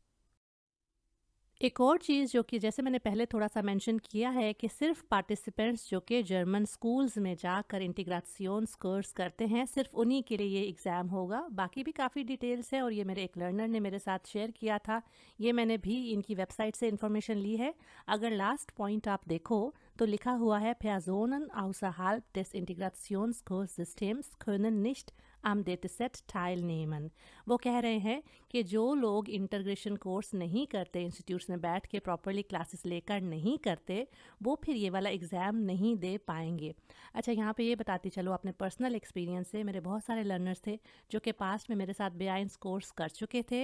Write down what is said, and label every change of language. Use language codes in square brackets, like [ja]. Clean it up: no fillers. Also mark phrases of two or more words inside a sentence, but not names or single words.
[hi] एक और चीज़ जो कि जैसे मैंने पहले थोड़ा सा मेंशन किया है कि सिर्फ पार्टिसिपेंट्स जो कि [en] German schools [hi] में जाकर इंटीग्रासियोन्स कोर्स करते हैं, सिर्फ उन्हीं के लिए ये एग्ज़ाम होगा। बाकी भी काफ़ी डिटेल्स है और ये मेरे एक लर्नर ने मेरे साथ शेयर किया था, ये मैंने भी इनकी वेबसाइट से इन्फॉर्मेशन ली है। अगर [en] last point [hi] आप देखो तो लिखा हुआ है [de] Personen außerhalb des Integrationskurssystems können nicht am Dataset teilnehmen। [hi] वो कह रहे हैं कि जो लोग [en] integration course [hi] नहीं करते, इंस्टीट्यूट्स में बैठ के प्रॉपरली क्लासेस लेकर नहीं करते, वो फिर ये वाला एग्ज़ाम नहीं दे पाएंगे। अच्छा, यहाँ पे ये बताती चलो अपने [en] personal experience [hi] से, मेरे बहुत सारे लर्नर्स थे जो कि पास्ट में मेरे साथ B1 कोर्स कर चुके थे।